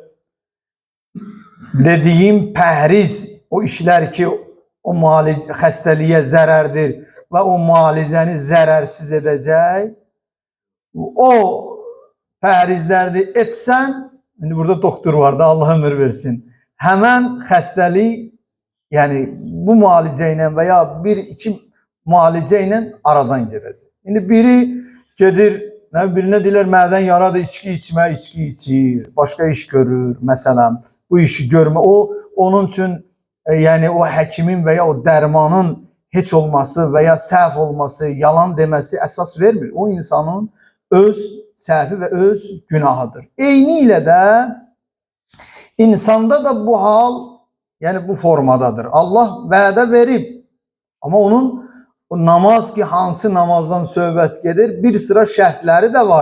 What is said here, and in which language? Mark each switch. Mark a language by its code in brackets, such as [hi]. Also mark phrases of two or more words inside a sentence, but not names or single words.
[az] dediğim pəhriz, o işler ki o xəstəliyə zərərdir və o müalicəni zərərsiz edəcək, o pəhrizləri etsən, şimdi burada doktor var da, Allah ömür versin, həmən xəstəlik, yəni bu müalicə ilə və ya bir-iki müalicə ilə aradan gedəcək. Şimdi biri gedir, birine deyirlər, mədən yaradır, içki içmə, içki içir, başka iş görür, məsələn. Bu işi görme, o onun için yani o həkimin veya o dərmanın heç olması veya səhv olması, yalan deməsi əsas vermir. O insanın öz səhvi və öz günahıdır. Eyni ilə də insanda da bu hal, yəni bu formadadır. Allah vədə verib, amma onun o namaz ki, hansı namazdan söhbət gedir, bir sıra şərtləri də var.